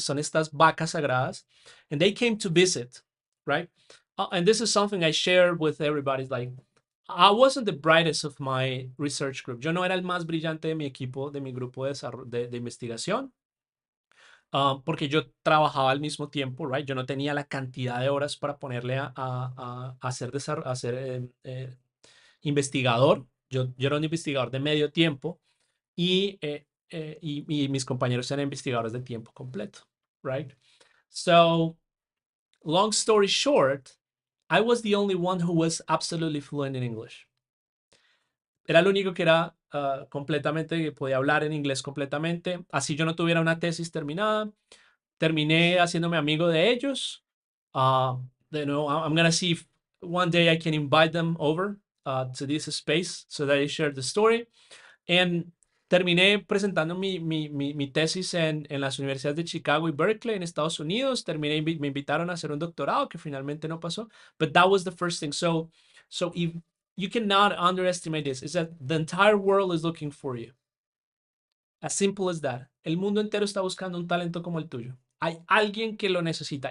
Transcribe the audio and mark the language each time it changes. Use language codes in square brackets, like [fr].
[es] Son estas vacas sagradas, [en] and they came to visit, right? And this is something I share with everybody. Like, I wasn't the brightest of my research group. [es] Yo no era el más brillante de mi equipo, de mi grupo de investigación, porque yo trabajaba al mismo tiempo, right? Yo no tenía la cantidad de horas para ponerle a ser investigador. Yo era un investigador de medio tiempo, y mis compañeros eran investigadores de tiempo completo, right? [en] So, long story short, I was the only one who was absolutely fluent in English. [es] Era el único que era completamente, que podía hablar en inglés completamente. Así yo no tuviera una tesis terminada. Terminé haciéndome amigo de ellos. De nuevo, [en] I'm going to see if one day I can invite them over to this space so that I share the story. [es] And terminé presentando mi tesis en las universidades de Chicago y Berkeley en Estados Unidos. Me invitaron a hacer un doctorado que finalmente no pasó. [en] But that was the first thing. So if you cannot underestimate this, is that the entire world is looking for you. As simple as that. [es] El mundo entero está buscando un talento como el tuyo. Hay alguien que lo necesita.